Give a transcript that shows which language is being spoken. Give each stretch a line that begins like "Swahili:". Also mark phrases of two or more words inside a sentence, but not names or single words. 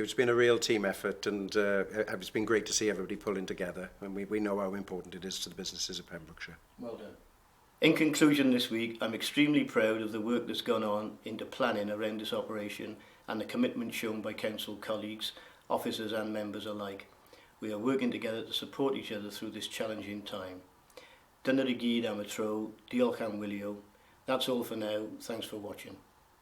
English: It's been a real team effort, and it's been great to see everybody pulling together, and we know how important it is to the businesses of Pembrokeshire. Well done. In conclusion this week, I'm extremely proud of the work that's gone on into planning around this operation and the commitment shown by council colleagues, officers and members alike. We are working together to support each other through this challenging time.
Welsh: Dyna i gyd am y tro. Diolch am wylio.
English: That's all for now. Thanks for watching.